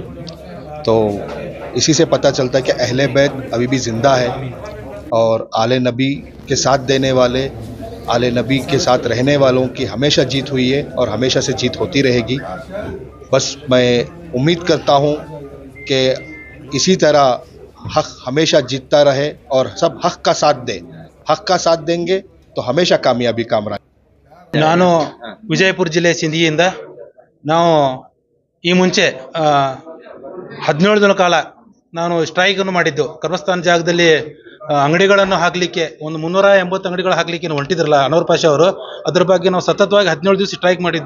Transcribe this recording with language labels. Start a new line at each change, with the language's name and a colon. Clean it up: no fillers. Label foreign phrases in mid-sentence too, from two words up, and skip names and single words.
Hindi: तो इसी से पता चलता है कि अहले बैत अभी भी ज़िंदा है और आले नबी के साथ देने वाले, आले नबी के साथ रहने वालों की हमेशा जीत हुई है और हमेशा से जीत होती रहेगी। बस मैं उम्मीद करता हूँ कि इसी तरह हक हमेशा जीतता रहे और सब हक का साथ दें। हक का साथ देंगे तो हमेशा कामयाबी कामरा।
Kannada: ನಾನು ವಿಜಯಪುರ ಜಿಲ್ಲೆ ಸಿಂಧಿಯಿಂದ ನಾವು ಈ ಮುಂಚೆ 17 ದಿನಗಳ ಕಾಲ ನಾನು ಸ್ಟ್ರೈಕ್ ಅನ್ನು ಮಾಡಿದ್ದು ಕರ್ಮಸ್ಥಾನ ಜಾಗದಲ್ಲಿ ಅಂಗಡಿಗಳನ್ನು ಹಾಕಲಿಕ್ಕೆ ಒಂದು 380 ಅಂಗಡಿಗಳು ಹಾಕಲಿಕ್ಕೆ ಹೊರಟಿದ್ರಲ್ಲ ಅನ್ವರ್ ಪಾಷಾ ಅವರು, ಅದರ ಬಗ್ಗೆ ನಾವು ಸತತವಾಗಿ 17 ದಿವಸ ಸ್ಟ್ರೈಕ್ ಮಾಡಿದ್ದು.